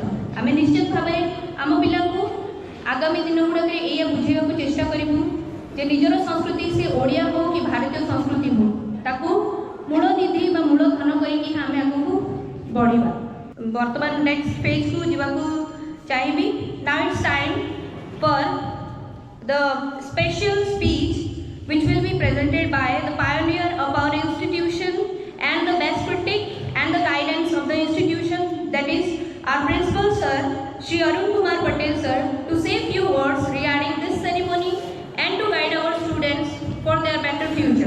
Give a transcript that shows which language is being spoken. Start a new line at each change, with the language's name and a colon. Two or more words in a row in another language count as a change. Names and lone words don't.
Odia: ଆମେ ନିଶ୍ଚିତ ଭାବରେ ଆମ ପିଲାଙ୍କୁ ଆଗାମୀ ଦିନ ଗୁଡ଼ାକରେ ଏଇଆ ବୁଝାଇବାକୁ ଚେଷ୍ଟା କରିବୁ ଯେ ନିଜର ସଂସ୍କୃତି ସେ ଓଡ଼ିଆ ହେଉ କି ଭାରତୀୟ ସଂସ୍କୃତି ହେଉ ତାକୁ ମୂଳ ନିଧି ବା ମୂଳ ଧନ କରିକି ଆମେ ଆଗକୁ ବଢ଼ିବା। ବର୍ତ୍ତମାନ
English: next phaseku
Odia: ଯିବାକୁ ଚାହିଁବି।
English: now it's time for the special speech which will be presented by the pioneer of our institution and the best critic and the guidance of the institution, that is our principal sir Shri Arun Kumar Patel sir, to say few words regarding this ceremony and to guide our students for their better future.